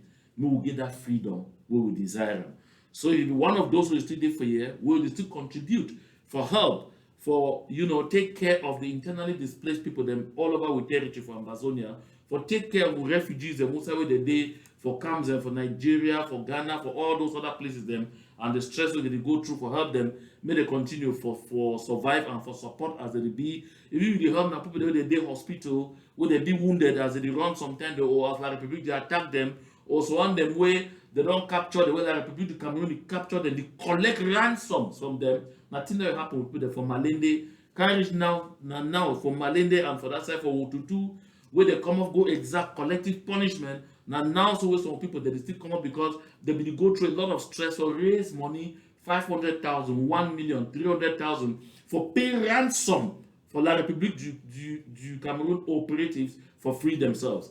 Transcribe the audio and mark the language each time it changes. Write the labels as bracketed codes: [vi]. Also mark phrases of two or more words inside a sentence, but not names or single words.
[wes] We will get that freedom we will desire am. So if one of those who still dey for here, we will still contribute for help, for take care of the internally displaced people them all over with territory for Ambazonia, for take care of refugees them most where they dey for camps and for Nigeria, for Ghana, for all those other places them and the stress wey they dey go through for help them may they continue for survive and for support as they dey be. If you dey help na people wey dey hospital, wey they be wounded as they dey run sometimes or as La Republic dey attack them or so on them way they don't capture the way La Republic of Cameroon dey capture them, they collect ransoms from them. Nothing that happen with people from Malende, carry reach now from Malende and for that side for Wotutu, where they come up go exact collective punishment. Now so where some people they still come up because they will go through a lot of stress or raise money 500,000, 1 million, 300,000 for pay ransom for La République du Cameroon operatives for free themselves.